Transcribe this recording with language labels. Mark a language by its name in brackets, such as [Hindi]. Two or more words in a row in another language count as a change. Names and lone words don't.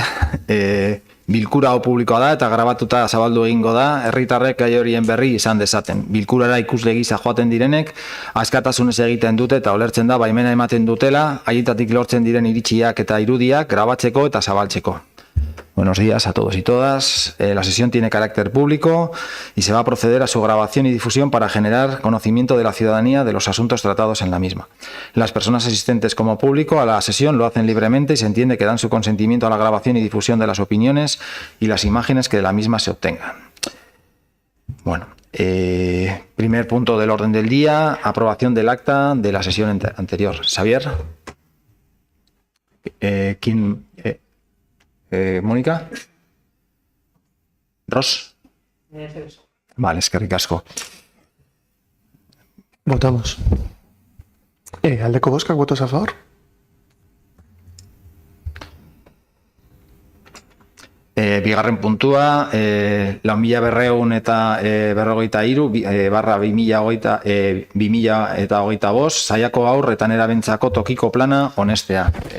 [Basque] Bilkura hau publikoa da eta grabatuta zabaldu egingo da, herritarrek gai horien berri izan dezaten. Bilkurara ikusle gisa joaten direnek, askatasunez egiten dute eta ulertzen da baimena ematen dutela, haietatik lortzen diren iritsiak eta irudiak grabatzeko eta zabaltzeko. [Spanish] Buenos días a todos y todas. La sesión tiene carácter público y se va a proceder a su grabación y difusión para generar conocimiento de la ciudadanía de los asuntos tratados en la misma. Las personas asistentes como público a la sesión lo hacen libremente y se entiende que dan su consentimiento a la grabación y difusión de las opiniones y las imágenes que de la misma se obtengan. Bueno, primer punto del orden del día, aprobación del acta de la sesión anterior. Xavier. ¿Quién? Mónica. Ros. [Basque] Vale, eskerrik asko. Votamos. Aldeko bozkak, [Spanish] votos a favor. [Basque] Bigarren puntua, 400 eta 43 barra 2025 saiako haur eta nerabentzako tokiko plana onestea.